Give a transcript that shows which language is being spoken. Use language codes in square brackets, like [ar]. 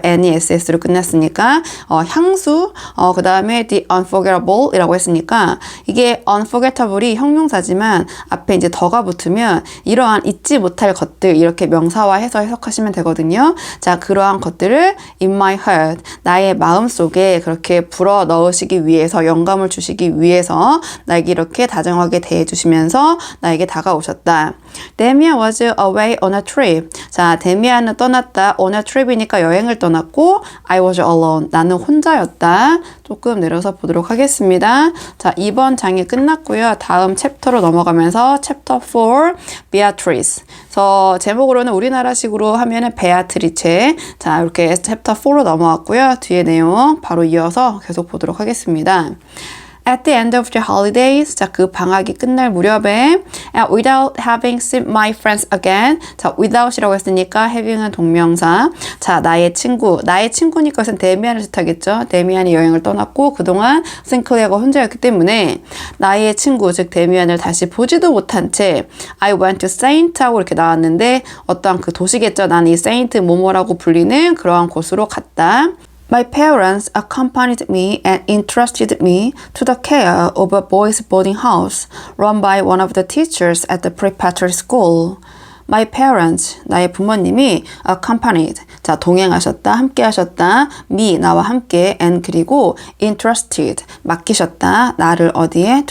[ko] NESS로 끝났으니까 향수, 그 다음에 the unforgettable 이라고 했으니까 이게 unforgettable이 형용사지만 앞에 이제 더가 붙으면 이러한 잊지 못할 것들 이렇게 명사화해서 해석하시면 되거든요. 자, 그러한 것들을 [en] in my heart, [ko] 나의 마음속에 그렇게 불어 넣으시기 위해서, 영감을 주시기 위해서 나에게 이렇게 다정하게 대해주시면서 나에게 다가오셨다. [en] 데미안 was away on a trip. [ko] 자, 데미안은 떠났다. [en] on a trip이니까 [ko] 여행을 떠났고 [en] I was alone. [ko] 나는 혼자였다. 조금 내려서 보도록 하겠습니다. 자, 이번 장이 끝났고요. 다음 챕터로 넘어가면서 챕터 4, Beatrice. 그래서 제목으로는 우리나라식으로 하면은 베아트리체. 자, 이렇게 챕터 4로 넘어왔고요. 뒤에 내용 바로 이어서 계속 보도록 하겠습니다. [en] At the end of the holidays, [ko] 자, 그 방학이 끝날 무렵에 [en] and without having seen my friends again, [ko] 자, without이라고 했으니까 having은 동명사. 자, 나의 친구니까 이것은 데미안을 뜻하겠죠. 데미안이 여행을 떠났고 그동안 싱클레어가 혼자였기 때문에 나의 친구, 즉 데미안을 다시 보지도 못한 채 [en] I went to Saint [ko] 하고 이렇게 나왔는데 어떠한 그 도시겠죠. 나는 이 Saint 뭐뭐라고 불리는 그러한 곳으로 갔다. [en] My parents accompanied me and entrusted me to the care of a boys' boarding house run by one of the teachers at the preparatory school. My parents, [ko] 나의 부모님이 accompanied, 자, 동행하셨다, 함께 하셨다, me, 나와 함께, and 그리고 entrusted, 맡기셨다, 나를 어디에?